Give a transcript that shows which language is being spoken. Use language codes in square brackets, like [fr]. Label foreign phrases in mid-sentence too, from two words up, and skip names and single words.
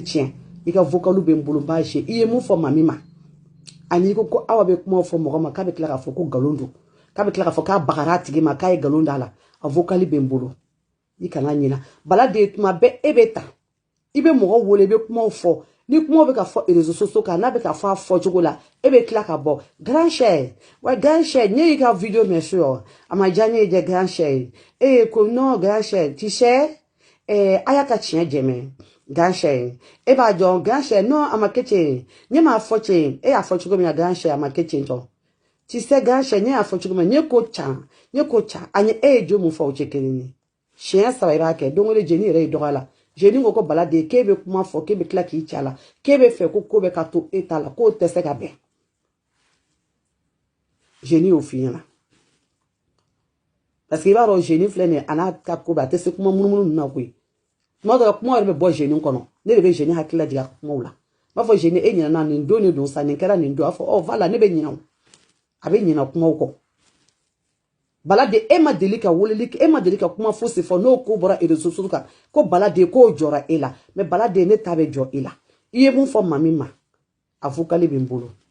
[bm] tiɲɛ i ka vocal bɛ n bolo n b'a i ye mun fɔ mami ma ani ko awa bɛ kuma fɔ mɔgɔ ma k'a bɛ tila k'a fɔ ko nkalon don k'a bɛ tila k'a fɔ k'a bagara a tigi ma k'a ye nkalon d'a la a vocal bɛ n bolo i kana ɲina Baladen tuma bɛɛ e bɛ ta i bɛ mɔgɔ wele i bɛ kumaw fɔ ni kumaw bɛ ka fɔ [fr] réseaux sociaux [bm] kan n'a bɛ ka fɔ a fɔcogo la e bɛ tila ka bɔ [fr] grand chère [bm] wa [fr] grand chère [bm] ne y'i ka video mɛn so a ma diya ne ye dɛ [fr] grand chère [bm] ko [fr] non grand chère tu sais [bm] a y'a ka tiɲɛ jɛmɛ [fr] grand chère [bm] e b'a dɔn [fr] grand chère non [bm] a ma kɛ ten ne m'a fɔ ten e y'a fɔ cogo min na [fr] grand chère [bm] a ma kɛ ten tɔ [fr] tu sais grand chère [bm] ne y'a fɔ cogo min na ne ko can a ɲɛ e ye jo mun fɔ o tɛ kelen ye siɲɛ 3 i b'a kɛ don o don jeni yɛrɛ ye dɔgɔ la jeni ko Baladen k'e bɛ kuma fɔ k'e bɛ tila k'i cɛ a la k'e bɛ fɛ ko bɛ ka to e ta la k'o tɛ se ka bɛn jeni y'o f'i ɲɛna [fr] parce que [bm] i b'a dɔn jeni filɛ nin ye a n'a ka ko bɛɛ a tɛ se kuma munumunu ninnu na koyi tuma dɔ la kuma yɛrɛ bɛ bɔ jeni kɔnɔ ne de bɛ jeni hakili lajigin a kumaw la n b'a fɔ jeni e ɲinɛna nin don de don sa nin kɛra nin don a fɔ ɔ voilà ne bɛ ɲinɛ o a bɛ ɲinɛ kumaw kɔ Baladen e ma deli ka weleli e ma deli ka kuma fosi fɔ n'o ko bɔra [fr] réseaux sociaux [bm] kan ko Baladen k'o jɔra e la mais Baladen ne ta bɛ jɔ e la i ye mun fɔ mami ma a vocal bɛ n bolo